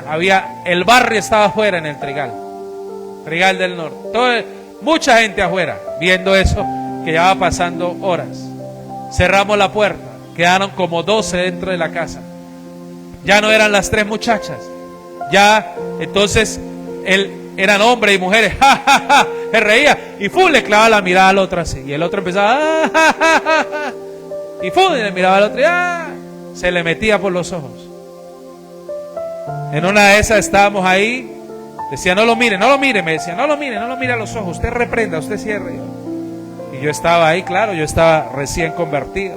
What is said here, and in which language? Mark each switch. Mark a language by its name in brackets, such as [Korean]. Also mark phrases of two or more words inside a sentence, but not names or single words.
[Spanish] El barrio estaba afuera en el Trigal del Norte. Mucha gente afuera viendo eso que ya va pasando horas. Cerramos la puerta. Quedaron como 12 dentro de la casa. Ya no eran las tres muchachas. Ya, entonces, eran hombres y mujeres. ¡Ja, ja, ja! Se reía. Y ¡fum! Le clavaba la mirada al otro así. Y el otro empezaba. ¡Ah, ja, ja, ja, ja! Y ¡fum! Le miraba al otro. Y ¡ah! Se le metía por los ojos. En una de esas estábamos ahí. Decía, no lo mire, no lo mire. Me decía, no lo mire a los ojos. Usted reprenda, usted cierre. Y yo estaba ahí, claro, yo estaba recién convertido.